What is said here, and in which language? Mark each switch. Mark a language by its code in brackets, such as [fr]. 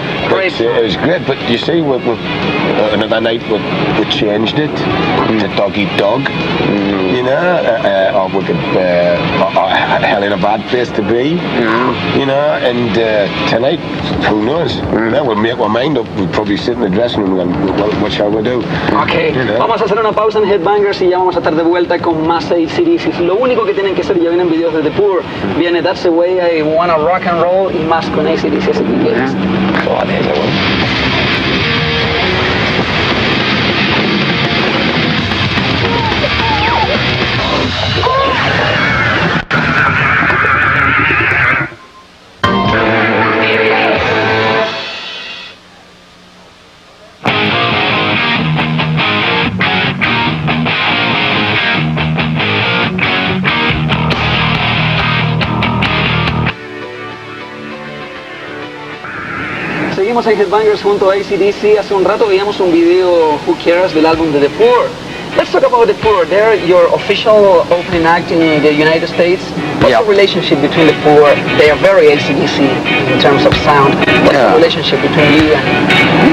[en] But it was great, but you see, another night we changed it to Doggy Dog, or we could, Hell in a Bad Place to Be, and tonight, who knows? We'll make our mind up. We'll probably sit in the dressing room and what shall we do? [es] Okay, vamos a hacer una pausa en Headbangers y ya vamos a estar de vuelta con más AC/DC. Lo único que tienen que hacer, ya vienen videos de The Poor, viene That's the Way I Wanna Rock and Roll y más con AC/DC, así que quieres. Seguimos en Headbangers junto a AC/DC. Hace un rato veíamos un video, Who Cares, del álbum de The Poor. [en] Let's talk about The Poor. They're your official opening act in the United States. What's the relationship between The Poor? They are very AC/DC in terms of sound. What's the relationship between you and...